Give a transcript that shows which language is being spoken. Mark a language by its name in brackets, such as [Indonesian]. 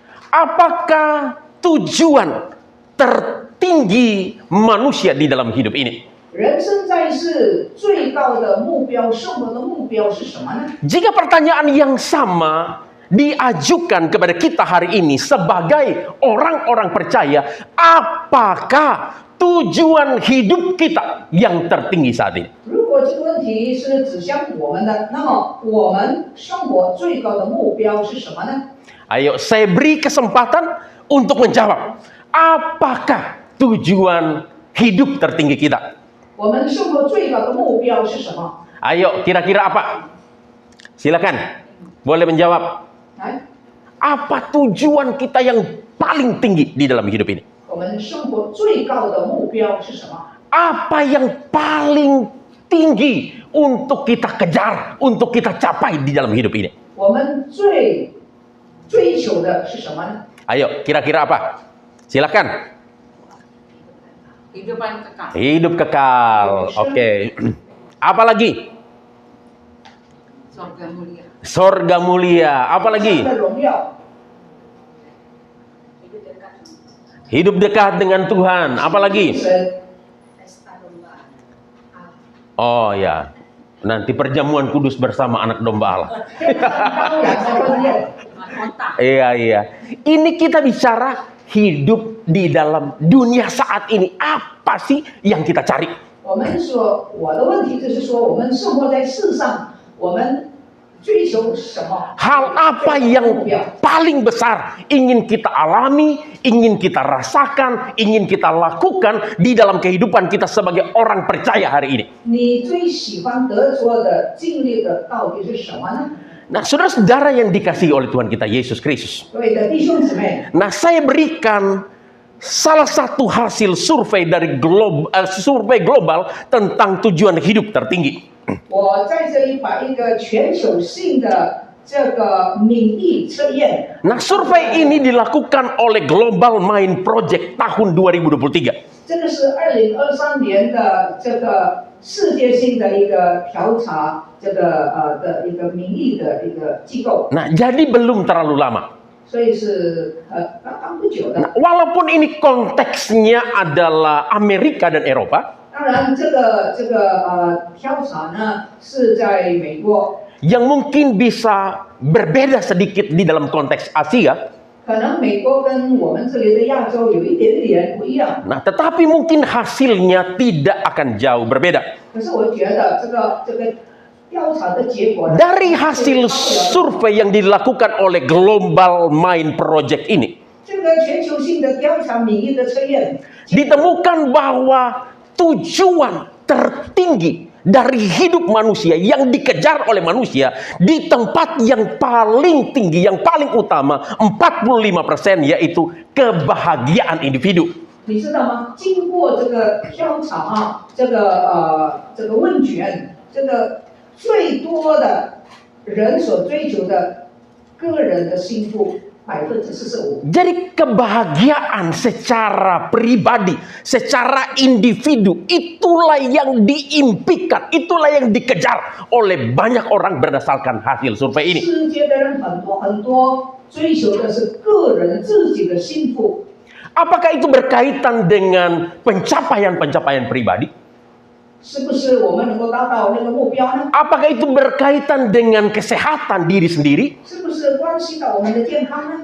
[Indonesian] apakah tujuan tertinggi manusia di dalam hidup ini? [Chinese] 人生在世最高的目标，生活的目标是什么呢？ [Indonesian] Jika pertanyaan yang sama diajukan kepada kita hari ini sebagai orang-orang percaya, apakah tujuan hidup kita yang tertinggi saat ini? [Chinese] 如果这个问题是指向我们的，那么我们生活最高的目标是什么呢？ [Indonesian] Ayo, saya beri kesempatan untuk menjawab. Apakah tujuan hidup tertinggi kita? [Chinese] 我们生活最高的目标是什么？ [Indonesian] Ayo, kira-kira apa? Silakan, boleh menjawab. [Chinese] 来， [Indonesian] Apa tujuan kita yang paling tinggi di dalam hidup ini? [Chinese] 我们生活最高的目标是什么？ [Indonesian] Apa yang paling tinggi untuk kita kejar, untuk kita capai di dalam hidup ini? [Chinese] 我们最追求的是什么呢？ [Indonesian] Ayo, kira-kira apa? Silakan. Kehidupan kekal. Hidup kekal. Oke. Apa lagi? Surga mulia. Sorga mulia. Apa [Chinese] 上 [Indonesian] lagi? [Chinese] 的荣耀， [Indonesian] Hidup dekat dengan Tuhan. Apa lagi? [Chinese] 神 [Indonesian] Oh ya. Nanti perjamuan kudus bersama anak domba Allah. [Chinese] 当然的婚宴。 [Indonesian] Mahkota. Iya. Ini kita bicara hidup di dalam dunia saat ini. Apa sih yang kita cari? [Chinese] 我们说，我的问题就是说，我们生活在世上，我们追求什么？ [Indonesian] Hal apa [Chinese] 目 [Indonesian] yang [Chinese] 标？ [Indonesian] paling besar ingin kita alami, ingin kita rasakan, ingin kita lakukan di dalam kehidupan kita sebagai orang percaya hari ini? [Chinese] 你最喜欢得着的、经历的到底是什么呢？ [Indonesian] Nah, saudara-saudara yang dikasihi oleh Tuhan kita Yesus Kristus. [Chinese] 各位的弟兄姊妹， [Indonesian] Nah, saya berikan salah satu hasil survei dari survei global tentang tujuan hidup tertinggi. [Chinese] 我在这里把一个全球性的这个民意测验， [Indonesian] Nah, survei ini dilakukan oleh Global Mind Project tahun 2023. [Chinese] 这个是2023年的这个世界性的一个调查，这个的一个民意的一个机构， [Indonesian] Nah, jadi belum terlalu lama. [Chinese] 所以是刚刚不久的。 [Indonesian] Nah, walaupun ini konteksnya adalah Amerika dan Eropa, [Chinese] 当然，这个调查呢是在美国， [Indonesian] yang mungkin bisa berbeda sedikit di dalam konteks Asia. [Chinese] 可能美国跟我们这里的亚洲有一点点不一样。 [Indonesian] Nah, tetapi mungkin hasilnya tidak akan jauh berbeda. [Chinese] 可是我觉得这个调查的结果呢 [Indonesian] Dari hasil survei yang dilakukan oleh Global Mind Project ini, [Chinese] 这个全球性的调查民意的测验， [Indonesian] ditemukan bahwa tujuan tertinggi dari hidup manusia yang dikejar oleh manusia di tempat yang paling tinggi, yang paling utama, 45%, yaitu kebahagiaan individu. [Chinese] 你知道吗？经过这个调查啊，这个问卷，这个最多的人所追求的个人的幸福45%。 [Indonesian] Jadi kebahagiaan secara pribadi, secara individu, itulah yang diimpikan, itulah yang dikejar oleh banyak orang berdasarkan hasil survei ini. [Chinese] 世界的人很多追求的是个人自己的幸福。 [Indonesian] Apakah itu berkaitan dengan pencapaian-pencapaian pribadi? [Chinese] 是不是我们能够达到那个目标呢？ [Indonesian] Apakah itu berkaitan dengan kesehatan diri sendiri? [Chinese] 是不是关系到我们的健康呢？